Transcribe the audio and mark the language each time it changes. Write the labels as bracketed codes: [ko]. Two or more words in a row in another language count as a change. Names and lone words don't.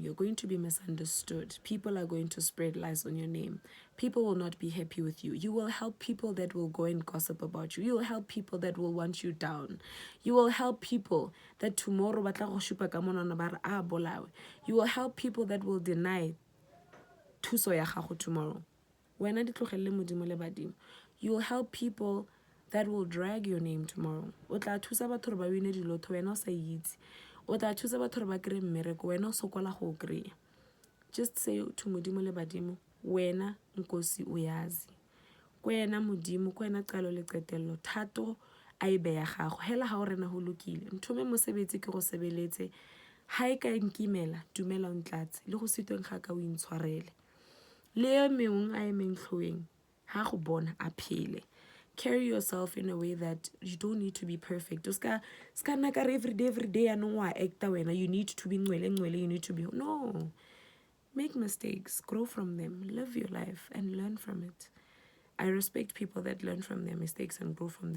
[en] You're going to be misunderstood. People are going to spread lies on your name. People will not be happy with you. You will help people that will go and gossip about you. You will help people that will want you down. You will help people that tomorrow you will help people that will deny [tn] thuso ya gago [en] tomorrow. You will help people that will drag your name tomorrow. [tn] O tla thusa batho ba wine dilotho wena o sa itse. O tla thusa batho ba kry mmereko wena o sokola go kry. [en] Just say to [tn] modimo le badimo, [zu] wena nkosi o yazi. [st] Kwena modimo, kwena qalo le qetello, thato a ebe ya gago. Hela ha o rena ho lokile. [tn] Nthomme mosebetsi ke go sebeletse. Ha e ka nkimela, dumela o ntlatse. Le go sitweng ga ka o intshwarele. Le mengwe a emeng tlhoeng, ha go bona a phele. [en] Carry yourself in a way that you don't need to be perfect. [tn] Ska nakare [en] every day you need to be you need to be. No. Make mistakes, grow from them, live your life and learn from it. I respect people that learn from their mistakes and grow from them.